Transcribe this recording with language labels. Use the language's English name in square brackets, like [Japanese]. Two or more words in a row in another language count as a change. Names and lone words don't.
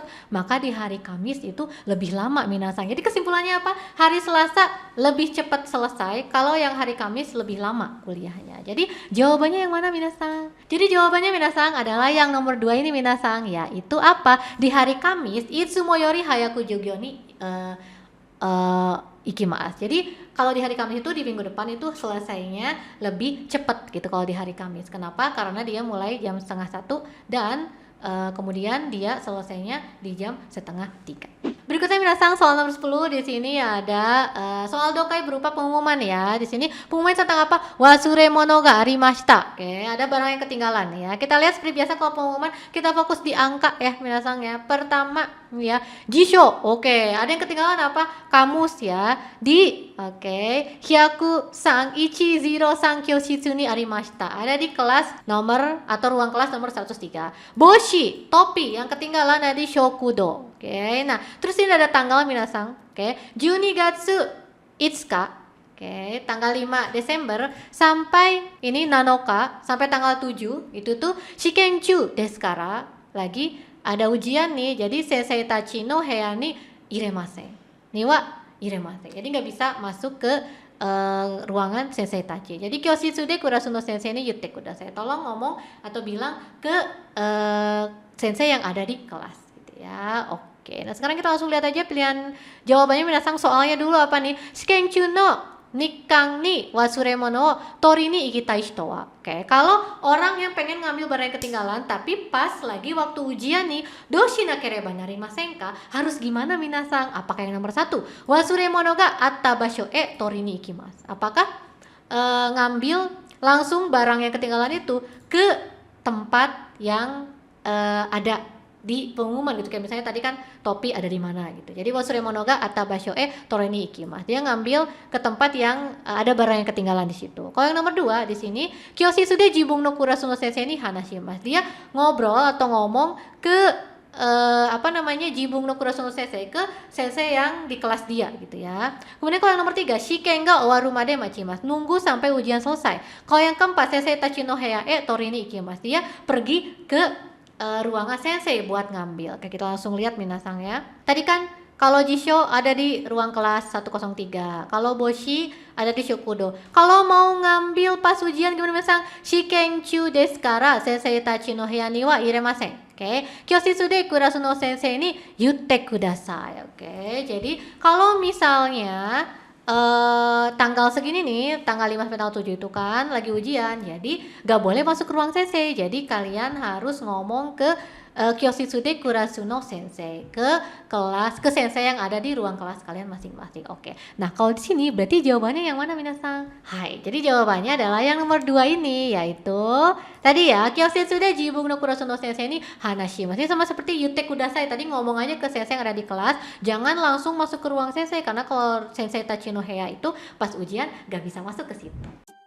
[Indonesian] Maka di hari Kamis itu lebih lama minasang. Jadi kesimpulannya apa? Hari Selasa lebih cepat selesai, kalau yang hari Kamis lebih lama kuliahnya. Jadi jawabannya yang mana minasang? Jadi jawabannya minasang adalah yang nomor 2 ini minasang, yaitu apa? Di hari Kamis [Japanese] いつもより早く授業に行きます. [Indonesian] Jadi kalau di hari Kamis itu di minggu depan itu selesainya lebih cepat gitu kalau di hari Kamis. Kenapa? Karena dia mulai jam setengah 1 dan kemudian dia selesainya di jam setengah 3. Berikutnya minasang soal nomor 10 di sini ada soal dokai berupa pengumuman ya. Di sini pengumuman tentang apa? [Japanese] 忘れ物がありました. [Indonesian] Oke, ada barang yang ketinggalan ya. Kita lihat seperti biasa kalau pengumuman kita fokus di angka ya minasang ya. Pertama ya, jisho. Oke, ada yang ketinggalan apa? Kamus ya. [Japanese] Di 百三一ゼロ三教室にありました. [Indonesian] Ada di kelas nomor atau ruang kelas nomor 103. Boshi, topi yang ketinggalan ada di shokudo. Oke, nah terus ini ada tanggal minasang. [Japanese] Oke, 12月5日. [Indonesian] Oke, tanggal 5 Desember sampai ini nanoka sampai tanggal 7 itu tuh [Japanese] 試験中ですから. [Indonesian] Lagi ada ujian nih, jadi [Japanese] 先生たちの部屋に入れません. には入れません. [Indonesian] Jadi nggak bisa masuk ke ruangan [Japanese] 先生たち. Jadi 教室でクラスの先生に言ってください. [Indonesian] Tolong ngomong atau bilang ke sensei yang ada di kelas gitu ya. Oke, nah sekarang kita langsung lihat aja pilihan jawabannya minasang. Soalnya dulu apa nih? [Japanese] 試験中の時間に忘れ物取りに行きたい人は. [Indonesian] Oke, kalau orang yang pengen ngambil barang yang ketinggalan tapi pas lagi waktu ujian nih, [Japanese] どうしなければなりませんか? [Indonesian] Harus gimana minasang? Apakah yang nomor 1? [Japanese] 忘れ物があった場所へ取りに行きます. [Indonesian] Apakah ngambil langsung barang yang ketinggalan itu ke tempat yang ada di pengumuman gitu, kayak misalnya tadi kan topi ada di mana gitu. [Japanese] Jadi 忘れ物があった場所へ取りに行きます. [Indonesian] Dia ngambil ke tempat yang ada barang yang ketinggalan di situ. Kalau yang nomor 2 di sini [Japanese] 教室で自分のクラスの先生に話します. [Indonesian] Dia ngobrol atau ngomong ke [Japanese] 自分のクラスの先生, [Indonesian] ke sensei yang di kelas dia gitu ya. Kemudian kalau yang nomor 3 [Japanese] 試験が終わるまで待ちます. [Indonesian] Nunggu sampai ujian selesai. Kalau yang keempat [Japanese] 先生たちの部屋へ取りに行きます. [Indonesian] Dia pergi ke ruangan sensei buat ngambil. Oke, kita langsung lihat minasang ya. Tadi kan kalau jisho ada di ruang kelas 103. Kalau boshi ada di shokudo. Kalau mau ngambil pas ujian gimana minasang? [Japanese] 試験中ですから先生たちの部屋には入れません. Oke, 教室でクラスの先生に言ってください. [Indonesian] Oke, jadi kalau misalnya tanggal segini nih, tanggal 5 sampai tanggal 7 itu kan lagi ujian, jadi gak boleh masuk ke ruang sensei. Jadi kalian harus ngomong ke [Japanese] 教室でクラスの先生, [Indonesian] ke kelas, ke sensei yang ada di ruang kelas kalian masing-masing. Oke, nah kalau di sini berarti jawabannya yang mana minasang? Hai, jadi jawabannya adalah yang nomor 2 ini, yaitu tadi ya, [Japanese] 教室で自分のクラスの先生に話します. [Indonesian] Ini sama seperti [Japanese] 言ってください, [Indonesian] tadi ngomong aja ke sensei yang ada di kelas, jangan langsung masuk ke ruang sensei, karena kalau [Japanese] 先生たちの部屋 [Indonesian] itu pas ujian gak bisa masuk ke situ.